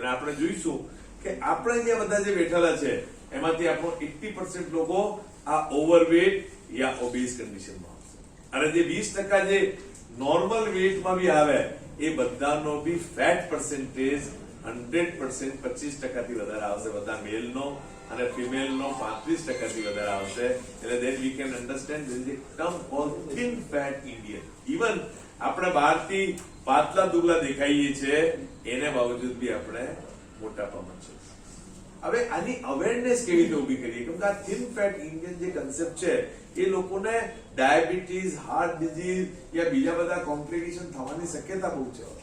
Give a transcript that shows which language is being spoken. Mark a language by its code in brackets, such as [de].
[gu] અને આપણે જોઈશું કે આપણે અહીંયા બધા જે બેઠેલા છે એમાંથી આપણો 80% લોકો આ ઓવરવેટ યા ઓબીસ કન્ડિશનમાં આવશે. અને જે 20% જે નોર્મલ વેટમાં બી આવે એ બધાનો બી ફેટ પર્સન્ટેજ 100% 25% વધારે આવશે બધા મેલનો અને ફિમેલનો 35% વધારે આવશે. [en] એટલે then we can understand there is a term called thin fat Indian. [gu] Even આપણે બહારથી પાતળા દુબળા દેખાઈએ છીએ એને બાવજુદ બી આપણે મોટાપામાં છે. હવે આની અવેરનેસ કેવી રીતે ઉભી કરીએ? કેમ કે આ થિન ફેટ ઇન્ડિયન જે કન્સેપ્ટ છે એ લોકોને ડાયાબિટીસ, હાર્ટ ડિઝીઝ યા બીજા બધા કોમ્પ્લિકેશન થવાની શક્યતા બહુ છે.